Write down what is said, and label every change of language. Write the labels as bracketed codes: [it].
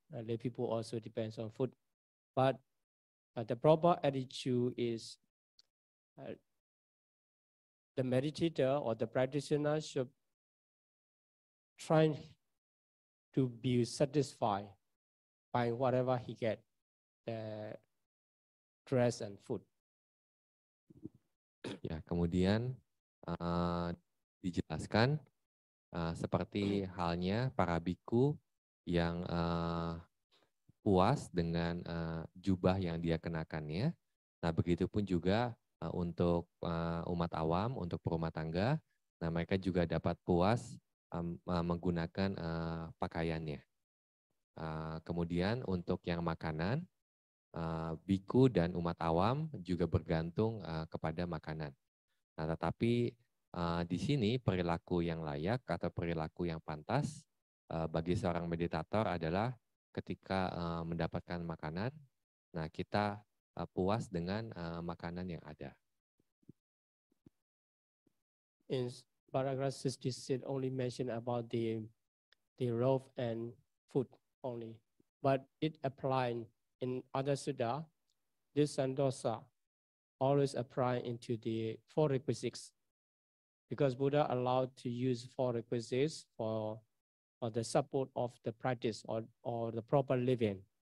[en] Lay people also depends on food, but the proper attitude is the meditator or the practitioner should try to be satisfied by whatever he get, the dress and food. [id] Ya, kemudian dijelaskan seperti halnya para biku yang puas dengan jubah yang dia kenakannya. Nah, begitupun juga untuk umat awam, untuk perumah tangga, nah mereka juga dapat puas menggunakan pakaiannya. Kemudian untuk yang makanan, biku dan umat awam juga bergantung kepada makanan. Nah, tetapi di sini perilaku yang layak atau perilaku yang pantas bagi seorang meditator adalah ketika mendapatkan makanan, nah kita puas dengan makanan yang ada. [en] paragraph 66 only mention about the robe and food only, but it applied in other sutta. This sandosa always apply into the 4 requisites, because Buddha allowed to use 4 requisites for the support of the practice or the proper living.